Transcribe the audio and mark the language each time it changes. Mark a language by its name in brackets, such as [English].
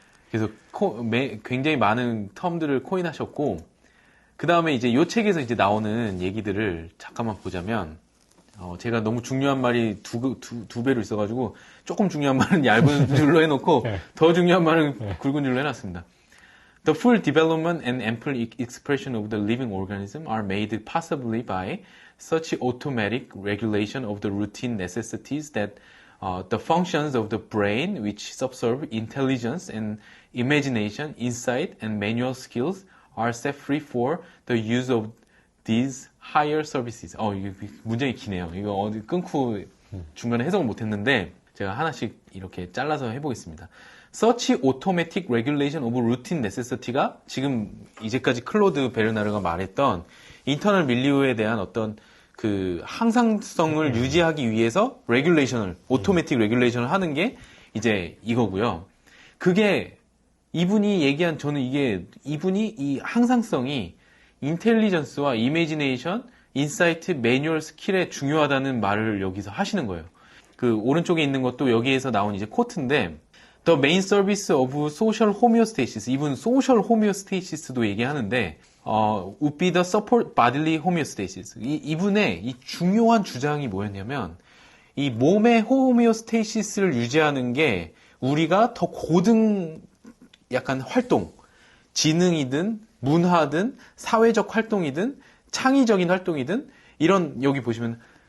[Korean] 그래서 굉장히 많은 텀들을 코인하셨고 그 다음에 이제 이 책에서 이제 나오는 얘기들을 잠깐만 보자면 제가 너무 중요한 말이 두 배로 있어가지고 조금 중요한 말은 얇은 줄로 해놓고 더 중요한 말은 굵은 줄로 해놨습니다. [English] The full development and ample expression of the living organism are made possibly by such automatic regulation of the routine necessities that the functions of the brain, which subserve intelligence and imagination, insight, and manual skills, are set free for the use of these higher services. [Korean] 이거 문장이 기네요. 이거 어디 끊고 중간에 해석을 못했는데 제가 하나씩 이렇게 잘라서 해보겠습니다. [English] Such automatic regulation of routine necessity [Korean] 가 지금 이제까지 클로드 베르나르가 말했던 인터널 밀리오에 대한 어떤 그 항상성을 유지하기 위해서 레귤레이션을 오토매틱 레귤레이션을 하는 게 이제 이거고요. 그게 이분이 얘기한 저는 이분이 이 항상성이 인텔리전스와 이미지네이션, 인사이트, 매뉴얼 스킬에 중요하다는 말을 여기서 하시는 거예요. 그 오른쪽에 있는 것도 여기에서 나온 이제 코트인데 [English] The main service of social homeostasis. [Korean] 이분 [English] social homeostasis도 [Korean] 얘기하는데 [English] would be the support bodily homeostasis. [Korean] 이분의 이 중요한 주장이 뭐였냐면 이 몸의 호메오스테이시스를 유지하는 게 우리가 더 고등 약간 활동, 지능이든 문화든 사회적 활동이든 창의적인 활동이든 이런 여기 보시면